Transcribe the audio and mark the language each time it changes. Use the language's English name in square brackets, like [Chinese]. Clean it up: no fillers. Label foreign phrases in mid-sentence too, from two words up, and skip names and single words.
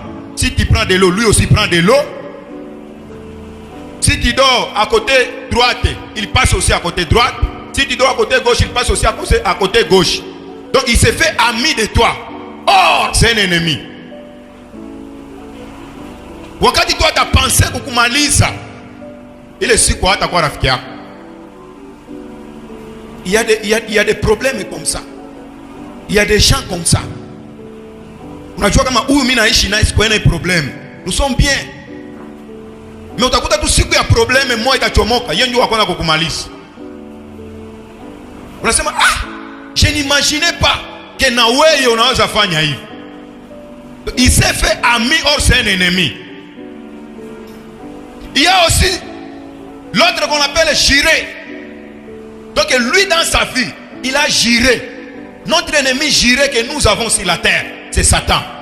[French] Si tu prends de l'eau, lui aussi prend de l'eau. Si tu dors à côté droite, il passe aussi à côté droite. Si tu dors à côté gauche, il passe aussi à côté gauche. Donc il se fait ami de toi. Or, c'est un ennemi. Wakati toi tu as pensé kukumaliza, il est si quoi ta [Swahili] kwa rafiki yako. [French] Il y a des problèmes comme ça. Il y a des gens comme ça. [Swahili] Unajua kama huyu mimi naishi naye sikuwa na problème. [French] Nous sommes bien. [Swahili] Mais utakuta tu siku ya problème moja itachomoka, yeye ndio akona kukumaliza. Unasema [French] je n'imaginais pas que [Swahili] na wewe unaweza fanya hivi. [French] Il s'est fait ami, or c'est un ennemi. Il y a aussi l'autre qu'on appelle juré. Donc lui dans sa vie, il a juré. Notre ennemi juré que nous avons sur la terre, c'est Satan.